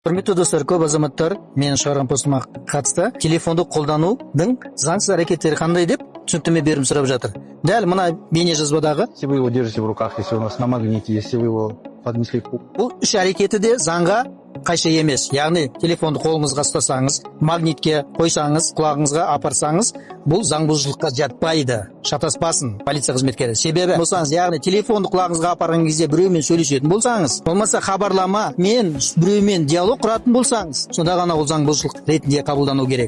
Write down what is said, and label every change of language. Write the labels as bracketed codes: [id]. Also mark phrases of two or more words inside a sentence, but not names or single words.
[kk] Құрметті достар, көп азаматтар менің шығарған постыма қатысты телефонды қолданудың заңсыз әрекеттері қандай деп түсініктеме беріп сұрап жатыр. Дәл мына бейне жазбадағы [ru] Если вы его держите в руках, если у нас на магните, если вы его поднесли к [kk] бұл үш әрекеті де заңға қайшы емес. Яғни телефонды қолыңызға ұстасаңыз, магнитке қойсаңыз, құлағыңызға апарсаңыз, бұл заң бұзушылыққа жатпайды. Шатаспасын полиция қызметкері. Себебі болсаңыз, яғни телефонды құлағыңызға апарған кезде біреумен сөйлесетін болсаңыз, болмаса хабарлама мен біреумен диалог құратын болсаңыз, сонда ғана ол заң бұзушылық ретінде қабылдану керек.